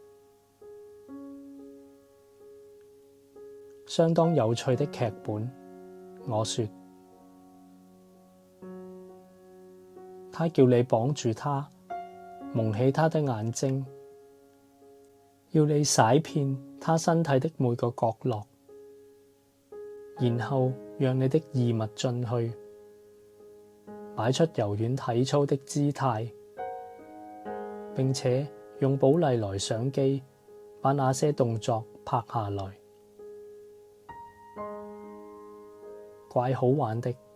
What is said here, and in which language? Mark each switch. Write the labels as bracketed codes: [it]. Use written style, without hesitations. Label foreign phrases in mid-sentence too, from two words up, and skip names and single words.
[zh] 相當有趣的劇本，我說。他叫你綁住他，蒙起他的眼睛，要你洗遍他身體的每個角落，然後讓你的異物進去，擺出柔軟體操的姿態，並且用寶麗來相機把那些動作拍下來，怪好玩的。